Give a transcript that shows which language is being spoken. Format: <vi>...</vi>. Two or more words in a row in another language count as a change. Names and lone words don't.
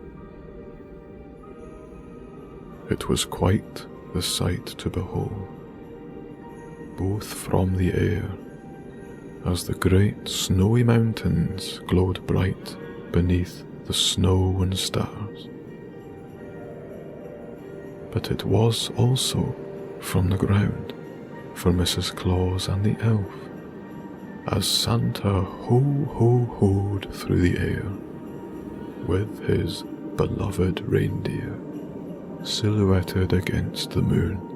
<en>It was quite the sight to behold, both from the air, as the great snowy mountains glowed bright beneath the snow and stars. But it was also from the ground for Mrs. Claus and the elf, as Santa ho-ho-hoed through the air, with his beloved reindeer silhouetted against the moon.</en>